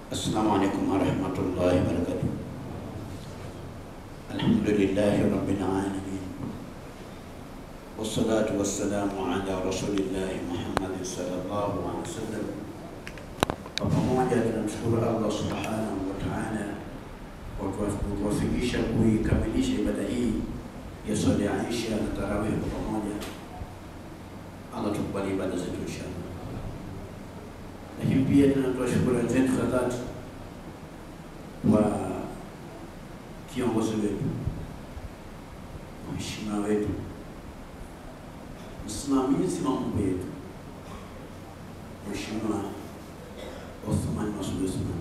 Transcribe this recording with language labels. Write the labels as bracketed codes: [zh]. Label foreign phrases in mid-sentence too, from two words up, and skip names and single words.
[ar] السلام عليكم ورحمة الله وبركاته الحمد لله رب العالمين. والصلاة والسلام على رسول الله محمد صلى الله عليه وسلم. [sw] Pamoja tunamshukuru Allah [ar] سبحانه وتعالى [sw] kwa kutuwafikisha kuikamilisha ibada hii ya swala ya Isha na tarawih kwa pamoja. Allah tukubali ibada zetu inshallah. Lakini pia tunatoa shukrani zetu za dhati kwa kiongozi wetu, mheshimiwa wetu, msimamizi wa mambo yetu, Mheshimiwa Othman Masoud Othman.